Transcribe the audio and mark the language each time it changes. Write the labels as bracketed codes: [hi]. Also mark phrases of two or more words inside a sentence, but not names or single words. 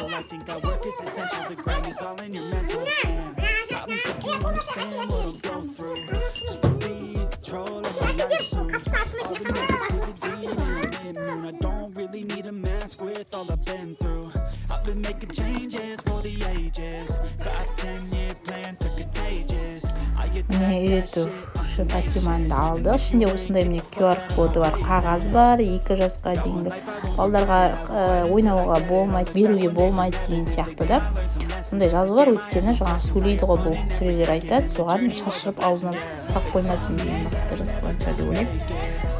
[en] I think that work is essential. The grind is all in your mental. And I don't think you understand what I'll go through just to be in control of my life soon. All the negativity in a moon. I don't really need a mask with all I've been through. I've been making changes for the ages. 5-10 year plans are contagious. [kk] Міне үйрету Фатиманы алды. Ішінде осындай міне QR коды бар, қағаз бар, 2 жасқа дейінгі балдарға ойнауға болмайды, беруге болмайды деген сияқты да. Сондай жазу бар, өйткені жаңа сөйлейді ғой, бұл сүрелер айтады, соған шашырып аузына сап қоймасын деген мақсатта жазып қойған шығар деп ойлаймын.